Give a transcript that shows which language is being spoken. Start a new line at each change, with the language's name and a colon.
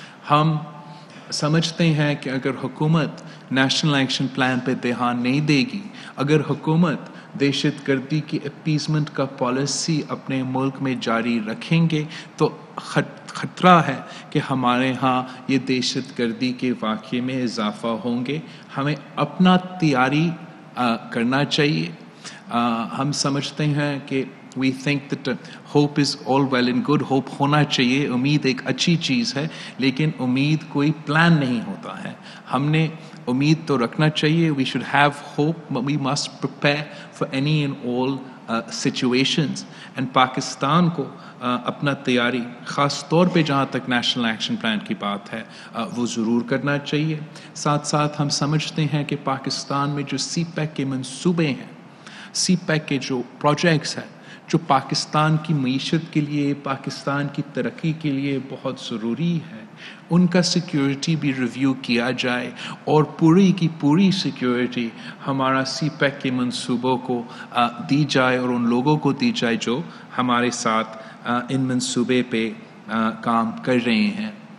Urdu: ہم سمجھتے ہیں کہ اگر حکومت نیشنل ایکشن پلان پہ دھیان نہیں دے گی، اگر حکومت دہشت گردی کی اپیزمنٹ کا پالیسی اپنے ملک میں جاری رکھیں گے تو خطرہ ہے کہ ہمارے ہاں یہ دہشت گردی کے واقعے میں اضافہ ہوں گے. ہمیں اپنا تیاری کرنا چاہیے. ہم سمجھتے ہیں کہ
English: we think that hope is all well and good.
Urdu: hope ہونا چاہیے، امید ایک اچھی چیز ہے، لیکن امید کوئی پلان نہیں ہوتا ہے. ہم نے امید تو رکھنا چاہیے.
English: we should have hope, but we must prepare for any and all situations.
Urdu: and Pakistan کو اپنا تیاری خاص طور پہ جہاں تک نیشنل ایکشن پلان کی بات ہے وہ ضرور کرنا چاہیے. ساتھ ساتھ ہم سمجھتے ہیں کہ پاکستان میں جو سی پیک کے منصوبے ہیں، سی پیک کے جو پروجیکٹس ہیں، جو پاکستان کی معیشت کے لیے، پاکستان کی ترقی کے لیے بہت ضروری ہے، ان کا سیکیورٹی بھی ریویو کیا جائے اور پوری کی پوری سیکیورٹی ہمارا سی پیک کے منصوبوں کو دی جائے اور ان لوگوں کو دی جائے جو ہمارے ساتھ ان منصوبے پہ کام کر رہے ہیں.